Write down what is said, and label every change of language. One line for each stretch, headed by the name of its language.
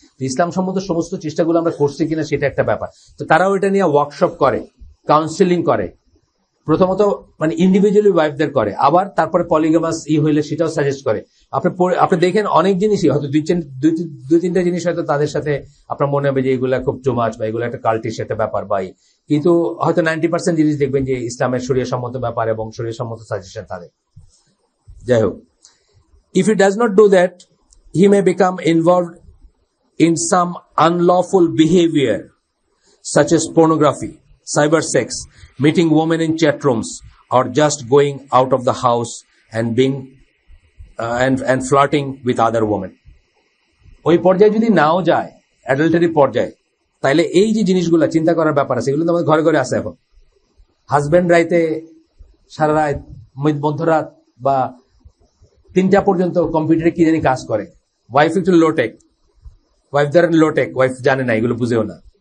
Bangla: তো ইসলাম সম্মত সমস্ত চেষ্টাগুলো আমরা করছি কিনা সেটা একটা ব্যাপার। তো তারাও এটা নিয়ে ওয়ার্কশপ করে, কাউন্সিলিং করে, প্রথমত মানে ইন্ডিভিজুয়ালি ওয়াইফদের করে, আবার তারপরে পলিগামাস হইলে সেটাও সাজেস্ট করে। আপনি দেখেন অনেক জিনিসই হয়তো দুই তিনটা জিনিস হয়তো তাদের সাথে আপনার মনে হবে যে এগুলা খুব টু মাচ, বা এগুলো একটা কাল্টিশ একটা ব্যাপার, বা কিন্তু হয়তো 90% জিনিস দেখবেন যে ইসলামের শরীয়ত সম্মত ব্যাপার এবং শরীয়ত সম্মত সাজেশন তাদের। যাই হোক,
English: if he does not do that, he may become involved in some unlawful behavior such as pornography, cyber sex, meeting women in chat rooms, or just going out of the house and being and flirting with other women.
Bangla: ওই পর্যায়ে যদি নাও যায়, adultery পর্যায়ে, তাইলে এই যে জিনিসগুলো চিন্তা করার ব্যাপার আছে, এগুলো তো আমাদের ঘরে ঘরে আছে এখন। হাজবেন্ড রাইতে সারা রাত, মধ্যরাত বা 3টা পর্যন্ত কম্পিউটারে কি জানি কাজ করে, ওয়াইফ একটু লোটেক, ওয়াইফ ধরেন লোটেক, ওয়াইফ জানে না, এগুলো বুঝেও না,